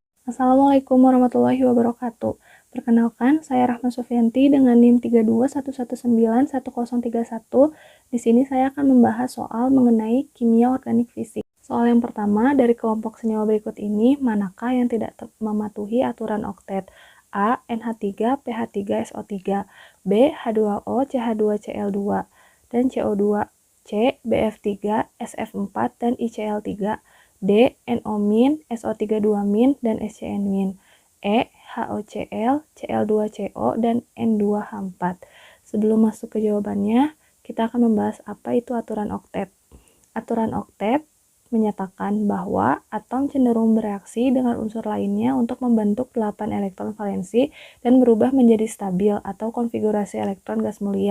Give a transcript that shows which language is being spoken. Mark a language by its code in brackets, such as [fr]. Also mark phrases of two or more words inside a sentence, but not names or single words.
[id] Assalamualaikum warahmatullahi wabarakatuh. Perkenalkan, saya Rahma Sufianti dengan NIM 3211911031. Di sini saya akan membahas soal mengenai kimia organik fisik. Soal yang pertama, dari kelompok senyawa berikut ini, manakah yang tidak mematuhi aturan oktet? A. NH3 PH3 SO3, B. H2O CH2Cl2 dan CO2, C. BF3 SF4 dan ICl3, D. NO-, SO32- dan SCN-, E. HOCl, Cl2CO, dan N2H4. Sebelum masuk ke jawabannya, kita akan membahas apa itu aturan oktet. Aturan oktet menyatakan bahwa atom cenderung bereaksi dengan unsur lainnya untuk membentuk 8 elektron valensi dan berubah menjadi stabil atau konfigurasi elektron gas mulia.